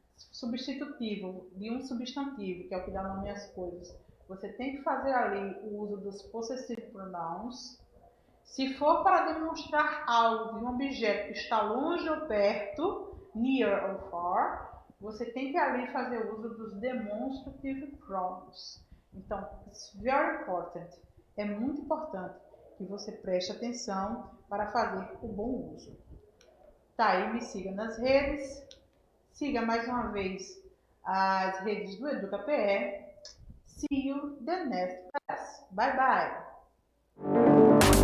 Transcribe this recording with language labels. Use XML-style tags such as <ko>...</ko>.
<pt>Substitutivo de um substantivo, que é o que dá nome às coisas. Você tem que fazer ali o uso dos possessive pronouns. Se for para demonstrar algo de um objeto que está longe ou perto, near ou far, você tem que ali fazer uso dos demonstrative pronouns. Então,</pt> <en>it's very important.</en> <pt>É muito importante que você preste atenção para fazer o bom uso. Tá, aí me siga nas redes. Siga mais uma vez as redes do EducaPE.</pt> <en>See you the next class. Bye bye.</en>